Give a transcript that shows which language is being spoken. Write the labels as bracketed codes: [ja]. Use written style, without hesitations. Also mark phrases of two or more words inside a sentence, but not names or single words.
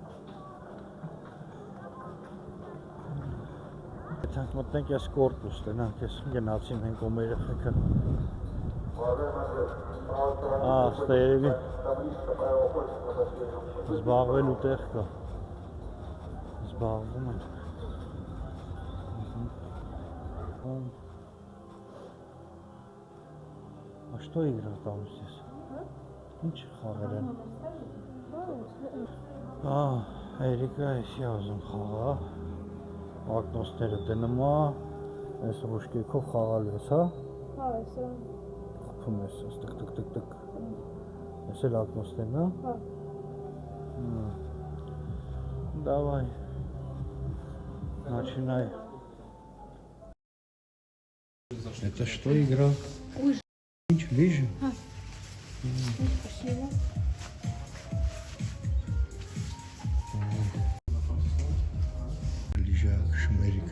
[hy] Եթանք մտնենք ես կորպուս, տնանք ես գնացին ենք ում երեխեքը։ Ստա երևի զբաղվելու տեղ կա, զբաղվում են, [ru] А что игра там здесь? [hy] Ինչ խաղեր են? Երիկա էսի ազում խաղա, ակնոստները դնում է, ես ռուշկեքով խաղալու ես, հա? Հա, էսը։ Խփում ես, տկ, ես էլ ակնոստեն, հա? Հա։ [ru] Давай, начинай. Это что игра? Лыжи. Лыжи? Спасибо. Лыжа Шумерика.